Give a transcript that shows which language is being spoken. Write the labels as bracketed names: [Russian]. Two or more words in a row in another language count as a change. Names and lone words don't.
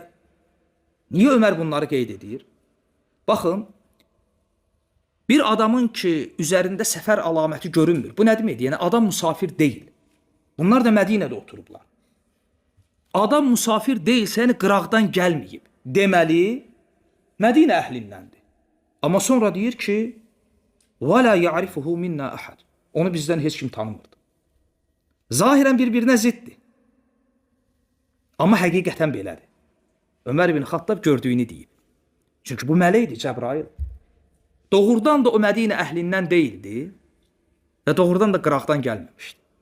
[Azerbaijani] Niyə Ömər bunları qeyd edir? Baxın, bir adamın ki, üzərində səfər əlaməti görünmür. Bu nə deməkdir? Yəni, adam musafir deyil. Bunlar da Mədinədə oturublar. Adam musafir deyilsə, yəni qıraqdan gəlməyib. Deməli, Mədinə əhlindəndir. Amma sonra deyir ki, [Arabic] وَلَا يَعْرِفُهُ مِنَّا أَحَدٍ. [Azerbaijani] Onu bizdən heç kim tanımırdı. Zahirən bir-birinə ziddir. Amma həqiqətən belədir. Ömər ibn Xattab gördüyünü deyib. Çünki bu mələkdir, Cəbrail. doğrudan da o Mədinə əhlindən deyildi və doğrudan da qıraqdan gəlməmişdi.